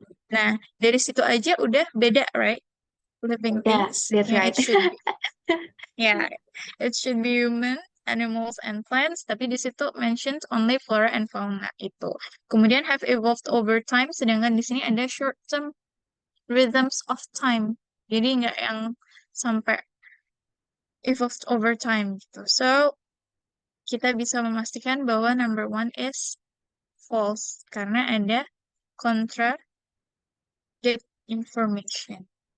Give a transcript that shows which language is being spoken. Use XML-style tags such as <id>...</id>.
<id>Nah, dari situ aja udah beda, right?</id> <en>Living things. That's Yeah, right. It should be human, animals, and plants.</en> <id>Tapi di situ</id> <en>mentioned only flora and fauna itu. Kemudian have evolved over time.</en> <id>Sedangkan di sini ada</id> <en>short-term rhythms of time.</en> <id>Jadi nggak yang sampai</id> <en>evolved over time</en> <id>gitu. So, kita bisa memastikan bahwa</id> <en>number one is false</en> <id>karena ada</id> <en>contradict information.</en>